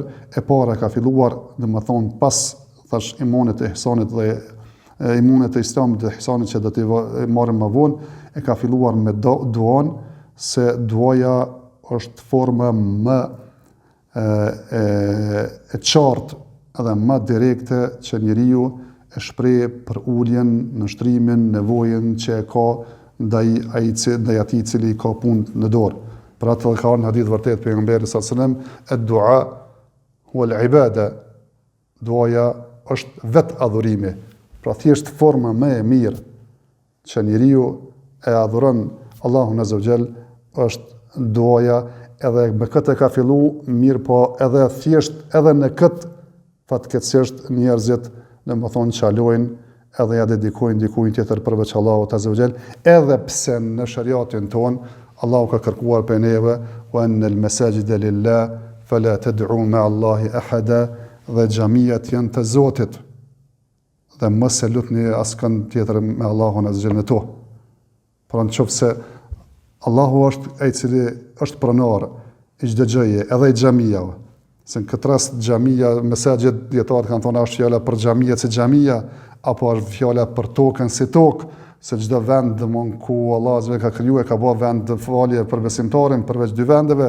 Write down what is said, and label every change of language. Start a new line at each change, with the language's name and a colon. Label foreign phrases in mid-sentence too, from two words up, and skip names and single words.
Albanian: E para ka filluar domethënë pas thash imanit e ihsanit dhe imanit e islamit dhe ihsanit që do të marrim më vonë, e ka filluar me duan, se duaja është forma më e qartë edhe më direkte që njeriu e shpreh për uljen, nështrimin, nevojën që e ka ndaj atij i cili ka punë në dorë. Për atë ka në hadith vërtet pejgamberi
Arabic: صلى الله عليه وسلم, الدعاء هو العبادة.
Albanian: Duaja është vetë adhurimi. Pra thjesht forma më e mirë që njeriu e adhuron Allahun
Arabic: عز وجل
Albanian: është duaja, edhe me këtë ka fillu mirë, po edhe thjesht edhe në këtë fatkeqësisht njerëzit domethënë çalojnë edhe ja dedikojnë dikujt tjetër përveç Allahut
Arabic: عز وجل,
Albanian: edhe pse në shariatin ton Allahu ka kërkuar për neve
Arabic: وأن المساجد لله فلا تدعوا مع الله أحدا,
Albanian: dhe xhamiat janë të Zotit dhe mos e lutni askën tjetër me Allahun
Arabic: عز وجل
Albanian: në to. Pra nëse Allahu është ai i cili është pronar i çdo gjëje, edhe i xhamiave. Se në këtë rast xhamia, mesazhet dietarët kanë thonë është fjala për xhamia se xhamia, apo është fjala për tokën si tokë, se çdo vend domon ku Allah azza ka krijuar ka bërë vend të falje për besimtarin përveç dy vendeve.